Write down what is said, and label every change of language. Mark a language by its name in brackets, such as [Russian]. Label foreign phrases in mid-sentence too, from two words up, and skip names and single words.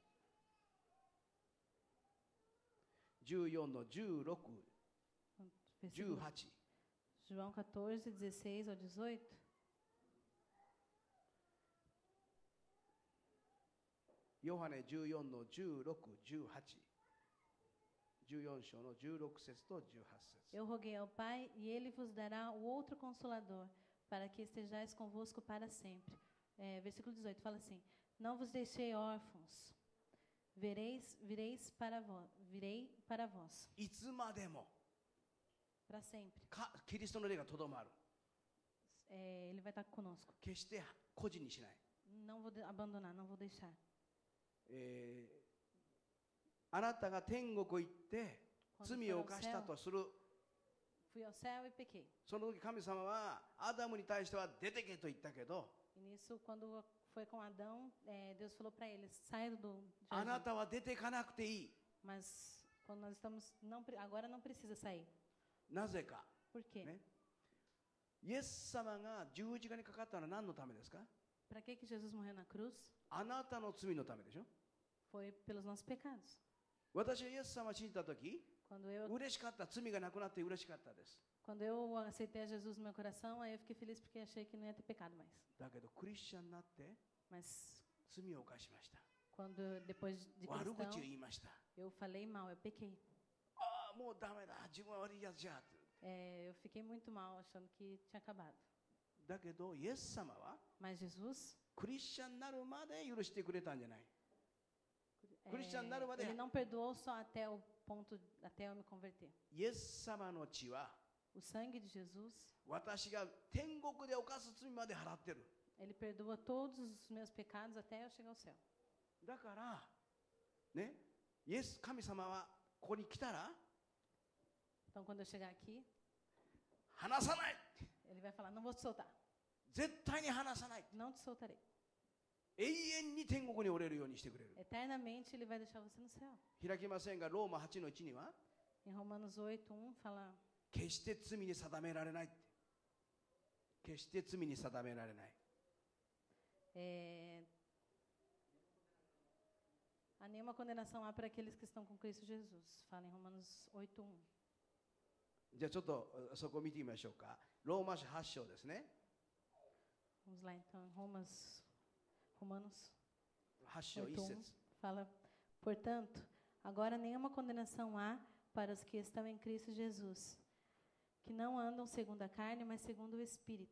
[Japanese] 14 の16、 [Portuguese] versículo, [Japanese] 18。 [Portuguese] João 14, 16 ao 18. [Japanese] ヨハネ14の16、18。14章の16節と18節。 [Portuguese] Eu roguei ao Pai, e Ele vos dará o outro Consolador, para que estejais convosco para sempre. Versículo 18 fala assim: Não vos deixei órfãos, virei para vós, [Japanese] いつまでも [Portuguese] para sempre. [Japanese] キリストの霊がとどまる。 [Portuguese] Ele vai estar conosco. [Japanese] 決して孤児にしない。 [Portuguese] Não vou abandonar, não vou deixar. [Japanese] あなたが天国行って罪を犯したとする [Portuguese] Fui ao céu e pequei. [Japanese] その時神様はアダムに対しては出てけと言ったけど [Portuguese] E nisso, quando foi com Adão, Deus falou para ele: saia do [Japanese] あな [Portuguese] jardim. [Japanese] たは出てかなくていい。 [Portuguese] Mas quando nós estamos, agora não precisa sair. [Japanese] なぜか、 [Portuguese] Por quê? [Japanese] ね、イエス様が十字架にかかったのは何のためですか？ [Portuguese] Para que Jesus morreu na cruz? [Japanese] あなたの罪のためでしょ。 [Portuguese] Foi pelos nossos pecados. [Japanese] 私はイエス様を信じた時 [Portuguese] Quando eu [Japanese] 嬉しかった。罪がなくなって嬉しかったです。 [Portuguese] Quando eu aceitei a Jesus no meu coração, aí eu fiquei feliz porque achei que não ia ter pecado mais. [Japanese] だけどクリスチャンになって [Portuguese] Mas [Japanese] 罪を犯しました。 [Portuguese] quando depois de [Japanese] 悪 [Portuguese] cristão, [Japanese] 口を言いました。 [Portuguese] eu falei mal, eu pequei. [Japanese] ああ、もうダメだ。自分は悪いやつじゃ。 [Portuguese] Eu fiquei muito mal, achando que tinha acabado. [Japanese] だけどイエス様は [Portuguese] Mas Jesus, [Japanese] クリスチャンになるまで許してくれたんじゃない。 [Portuguese] Cristiano, ele não perdoou só até o ponto, até eu me converter. [Japanese] イエス様の血は [Portuguese] O sangue de Jesus, [Japanese] 私が天国で犯す罪まで払ってる。 [Portuguese] ele perdoa todos os meus pecados até eu chegar ao céu. [Japanese] だからね、イエス神様はここに来たら [Portuguese] Então, quando eu chegar aqui, [Japanese] 離さない。 [Portuguese] ele vai falar: não vou te soltar, [Japanese] 絶対に離さない。 [Portuguese] não te soltarei. [Japanese] 永遠に天国におれるようにしてくれる。 [Portuguese] Eternamente ele vai deixar você no céu. [Japanese] 開きませんが、ローマ8の1には [Portuguese] Em Romanos 8:1 fala: [Japanese] 決して罪に定められないって。決して罪に定められない。 [Portuguese] há nenhuma condenação há para aqueles que estão com Cristo Jesus. Fala em Romanos 8:1. [Japanese] じゃあちょっとそこを見てみましょうか。ローマ書8章ですね。 [Portuguese] Vamos lá então, Romanos [Japanese] 8 章1 [Portuguese] 8:1 [Japanese] 節。 [Portuguese] fala: portanto, agora nenhuma condenação há para os que estão em Cristo Jesus, que não andam segundo a carne, mas segundo o Espírito.